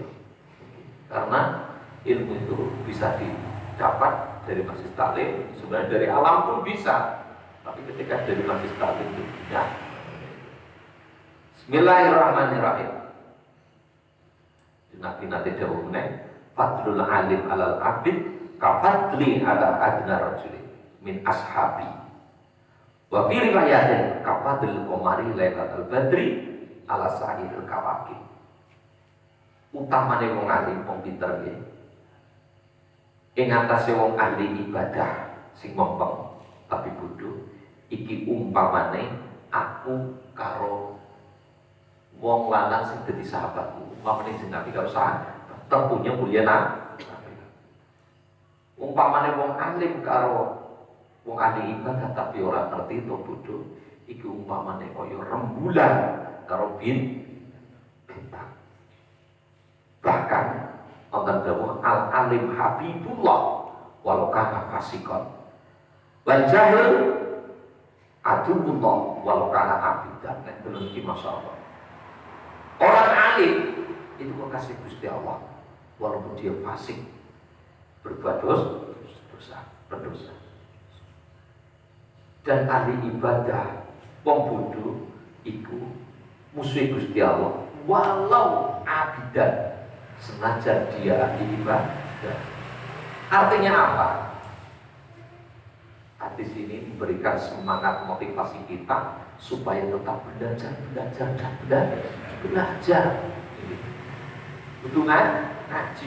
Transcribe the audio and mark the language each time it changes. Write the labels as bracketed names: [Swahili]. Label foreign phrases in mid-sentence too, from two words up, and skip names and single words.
[Indonesian] Karena ilmu itu bisa didapat dari majelis taklim, sebenarnya dari alam pun bisa. Tapi ketika dari majelis taklim itu ya. Bismillahirrahmanirrahim. Nabi nanti dahulunya [Arabic] فضل العالم على العابد كفضلي على أدنى رجل من أصحابي. وفي رواية كفضل القمر ليلة البدر على سائر الكواكب. [Javanese] Utamane wong alim wong pinter nggih. Ing atase wong ahli ibadah sing mompong tapi bodoh iki umpamane aku karo wong lanang sing dadi sahabatku. Umpamane jenenge karo sahabat tentunya mulia umpamane wong alim karo wong ahli ibadah tapi ora ngerti to bodoh iki umpamane kaya rembulan karo bintang. Bahkan wonten dawuh [Arabic] العالم حبيب الله ولو كان فاسقا والجاهل عدو الله ولو كان عابدا. [Javanese] Nek deleng iki masyaallah. [Indonesian] Orang alim itu kekasih Gusti Allah walaupun dia fasik, berbuat berdosa. [Javanese] Dan ahli ibadah wong bodoh iku musuh Gusti Allah [Arabic] ولو عابدا, [Javanese] senajan dia ahli ibadah. [Indonesian] Artinya apa? Hadis ini memberikan semangat motivasi kita supaya tetap belajar. Hubungan ngaji.